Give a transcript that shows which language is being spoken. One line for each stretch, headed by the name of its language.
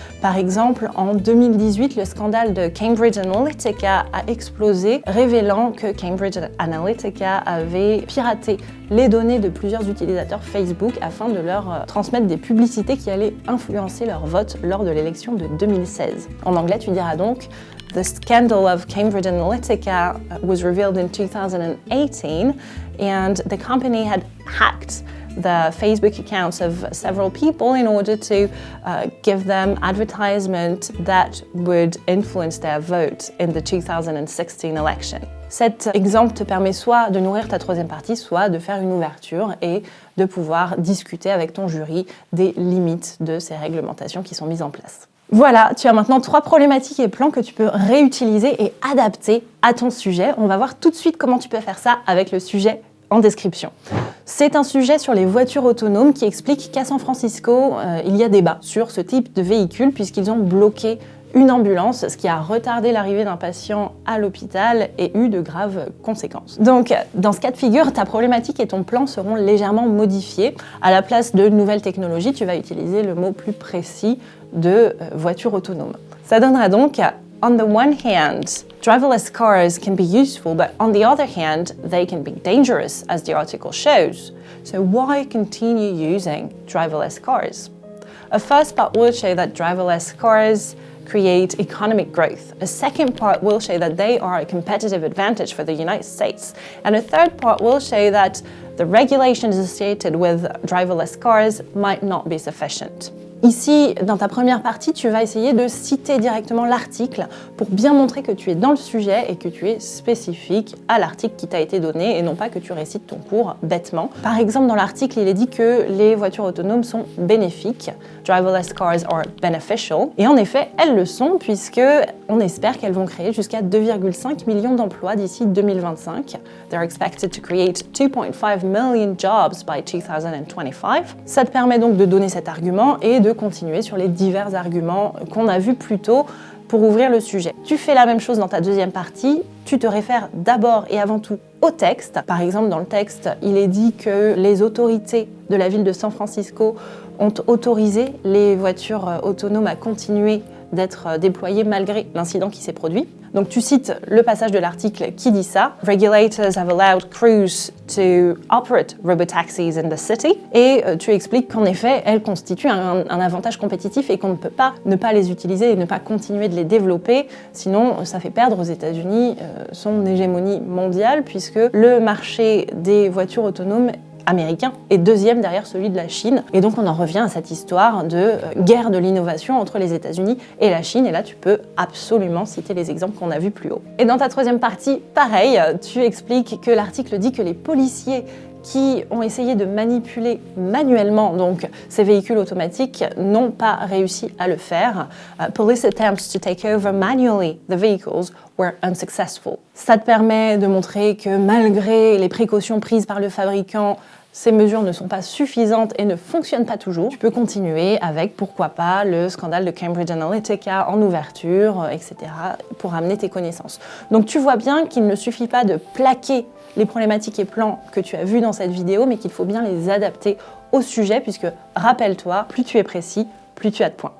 French: Par exemple, en 2018, le scandale de Cambridge Analytica a explosé, révélant que Cambridge Analytica avait piraté les données de plusieurs utilisateurs Facebook afin de leur transmettre des publicités qui allaient influencer leur vote lors de l'élection de 2016. En anglais, tu diras donc
English: The scandal of Cambridge Analytica was revealed in 2018 and the company had hacked the Facebook accounts of several people in order to give them advertisement that would influence their vote in the 2016 election.
French: Cet exemple te permet soit de nourrir ta troisième partie, soit de faire une ouverture et de pouvoir discuter avec ton jury des limites de ces réglementations qui sont mises en place. Voilà, tu as maintenant 3 problématiques et plans que tu peux réutiliser et adapter à ton sujet. On va voir tout de suite comment tu peux faire ça avec le sujet en description. C'est un sujet sur les voitures autonomes qui explique qu'à San Francisco, il y a débat sur ce type de véhicule puisqu'ils ont bloqué une ambulance, ce qui a retardé l'arrivée d'un patient à l'hôpital et eu de graves conséquences. Donc, dans ce cas de figure, ta problématique et ton plan seront légèrement modifiés. À la place de nouvelles technologies, tu vas utiliser le mot plus précis de voiture autonome. Ça donnera donc
English: on the one hand, driverless cars can be useful, but on the other hand, they can be dangerous, as the article shows. So why continue using driverless cars? A first part will show that driverless cars create economic growth. A second part will show that they are a competitive advantage for the United States. And a third part will show that the regulations associated with driverless cars might not be sufficient.
French: Ici, dans ta première partie, tu vas essayer de citer directement l'article pour bien montrer que tu es dans le sujet et que tu es spécifique à l'article qui t'a été donné et non pas que tu récites ton cours bêtement. Par exemple, dans l'article, il est dit que les voitures autonomes sont bénéfiques.
English: Driverless cars are beneficial.
French: Et en effet, elles le sont puisque on espère qu'elles vont créer jusqu'à 2,5 millions d'emplois d'ici 2025.
English: They're expected to create 2.5 million jobs by 2025.
French: Ça te permet donc de donner cet argument et de de continuer sur les divers arguments qu'on a vus plus tôt pour ouvrir le sujet. Tu fais la même chose dans ta deuxième partie, tu te réfères d'abord et avant tout au texte. Par exemple, dans le texte, il est dit que les autorités de la ville de San Francisco ont autorisé les voitures autonomes à continuer d'être déployées malgré l'incident qui s'est produit. Donc tu cites le passage de l'article qui dit ça.
English: Regulators have allowed crews to operate robotaxis in the city.
French: Et tu expliques qu'en effet, elles constituent un avantage compétitif et qu'on ne peut pas ne pas les utiliser et ne pas continuer de les développer. Sinon, ça fait perdre aux États-Unis son hégémonie mondiale puisque le marché des voitures autonomes américain est deuxième derrière celui de la Chine. Et donc on en revient à cette histoire de guerre de l'innovation entre les États-Unis et la Chine. Et là, tu peux absolument citer les exemples qu'on a vus plus haut. Et dans ta troisième partie, pareil, tu expliques que l'article dit que les policiers qui ont essayé de manipuler manuellement donc ces véhicules automatiques n'ont pas réussi à le faire.
English: Police attempts to take over manually the vehicles were unsuccessful.
French: Ça te permet de montrer que malgré les précautions prises par le fabricant, ces mesures ne sont pas suffisantes et ne fonctionnent pas toujours. Tu peux continuer avec, pourquoi pas, le scandale de Cambridge Analytica en ouverture, etc., pour amener tes connaissances. Donc tu vois bien qu'il ne suffit pas de plaquer les problématiques et plans que tu as vus dans cette vidéo, mais qu'il faut bien les adapter au sujet, puisque, rappelle-toi, plus tu es précis, plus tu as de points.